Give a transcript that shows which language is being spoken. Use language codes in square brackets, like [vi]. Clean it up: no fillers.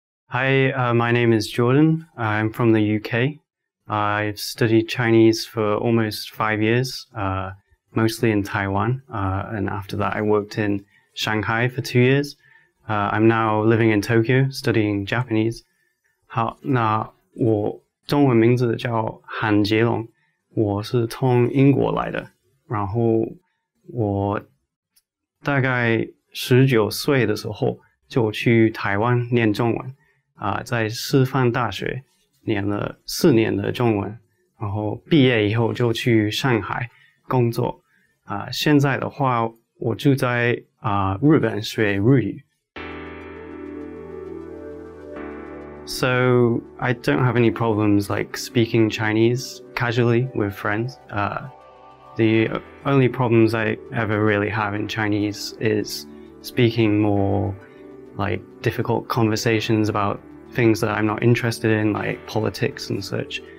[en] Hi, my name is Jordan. I'm from the UK. I've studied Chinese for almost 5 years, mostly in Taiwan. And after that, I worked in Shanghai for 2 years. I'm now living in Tokyo, studying Japanese. [zh] 好，那我中文名字叫韩杰龙，我是从英国来的。然后我大概19岁的时候就去台湾念中文。在师范大学念了4年的中文，然后毕业以后就去上海工作。现在的话，我住在日本学日语。 [en] So I don't have any problems like speaking Chinese casually with friends. The only problems I ever really have in Chinese is speaking more like difficult conversations about things that I'm not interested in, like politics and such.